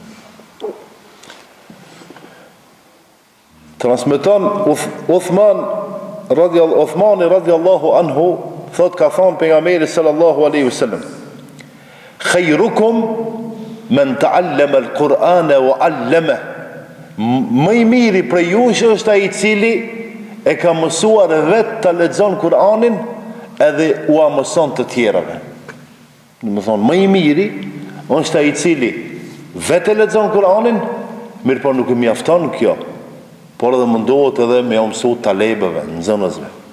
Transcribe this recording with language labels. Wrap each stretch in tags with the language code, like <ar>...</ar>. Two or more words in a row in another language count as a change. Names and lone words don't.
<sq>Transmeton Uthmani</sq> <ar>رضي الله عنه,</ar> <sq>thot ka thonë pejgamberi</sq> <ar>صلى الله عليه وسلم, خيركم من تعلم القرآن وعلمه.</ar> <sq>Më i miri prej jush është ai i cili e ka mësuar vetë të lexon Kur'anin edhe u mëson të tjerave. Do të thonë, më i miri është ai i cili vetë lexon Kur'anin, mirë po nuk i mjafton kjo, por edhe mundohet edhe me mësu talebëve, nxënësve.</sq>